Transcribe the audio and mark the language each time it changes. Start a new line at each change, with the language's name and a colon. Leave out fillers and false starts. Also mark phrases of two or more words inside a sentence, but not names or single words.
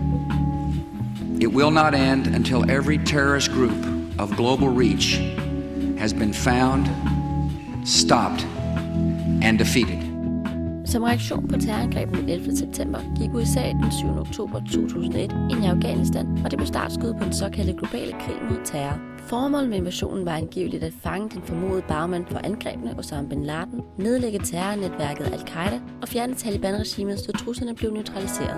English: It will not end until every terrorist group of global reach has been found, stopped, and defeated.
Danish: Som reaktion på terrorangrebet den 11. september gik USA den 7. oktober 2001 ind i Afghanistan, og det blev startskuddet på den såkaldte globale krig mod terror. Formålet med invasionen var angiveligt at fange den formodede bagmand for angrebene Osama bin Laden, nedlægge terrornetværket Al-Qaida og fjerne Taliban-regimet, så truslerne blev neutraliseret.